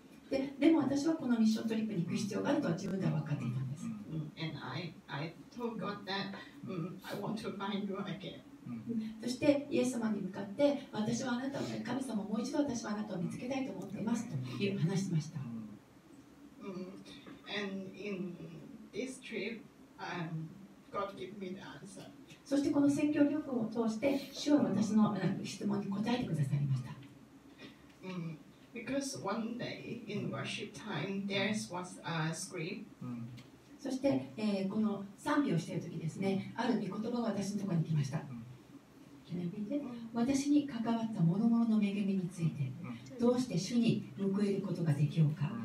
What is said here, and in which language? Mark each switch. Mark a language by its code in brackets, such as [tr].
[ja] でも私はこのミッショントリップに行く必要があるとは自分では分かっていたんです。 [en] And I told God that I want to find you again. [ja] そしてイエス様に向かって私はあなたを神様もう一度私はあなたを見つけたいと思っていますという話しました。 [en] And in this trip, God gave me the answer. [ja] そしてこの宣教旅行を通して主は私の質問に答えてくださりました。 [en] Because one day in worship time, there was a scream. [ja] そして、この賛美をしている時ですね、ある御言葉が私のところに来ました。私に関わった諸々の恵みについて、どうして主に報いることができようか。